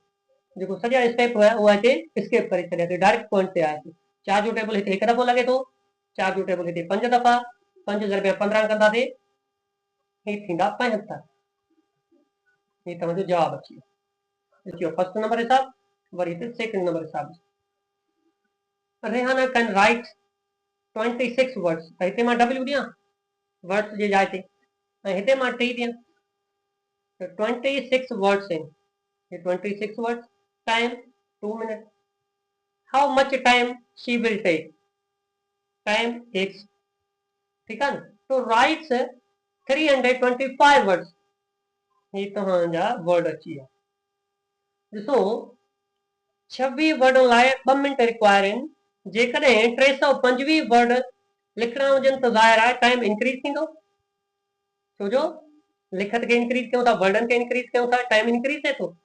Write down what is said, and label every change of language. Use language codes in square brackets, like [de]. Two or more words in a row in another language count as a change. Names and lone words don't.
[sd] जेको सॼा स्टेप हुआ उहा हिते स्किप करे छॾियासीं, [en] direct point [sd] ते आयासीं। 4 जो टेबल हिते 1 दफ़ो लॻे थो, 4 जो टेबल हिते 5 दफ़ा, 5 ज़र्ब या 15 कंदासीं हीउ थींदा 75। हीउ तव्हांजो जवाबु अची वियो। [en] first number [sd] हिसाब, वरी हिते [en] second number [sd] हिसाब। [en] Rehana can write 26 words. [sd] त हिते मां W ॾियां वर्ड्स जे जाइ ते, ऐं हिते मां टी ॾियां त 26 वर्ड्स आहिनि। [en] ये 26 words. Time 2 minutes। How much time she will take. Time X. [hi] ठीक है ना। तो [en] writes 325 words. [sd] ये तव्हांजा वर्ड अची विया। ॾिसो 26 वर्ड लाइ 2 [en] minute require [sd] आहिनि। जेकॾहिं 325 वर्ड लिखणा हुजनि त ज़ाहिर आहे [en] time increase [sd] थींदो, छो जो लिखत खे इंक्रीज कयूं था, वर्डन खे इंक्रीज कयूं था, [en] time increase [sd] थिए थो।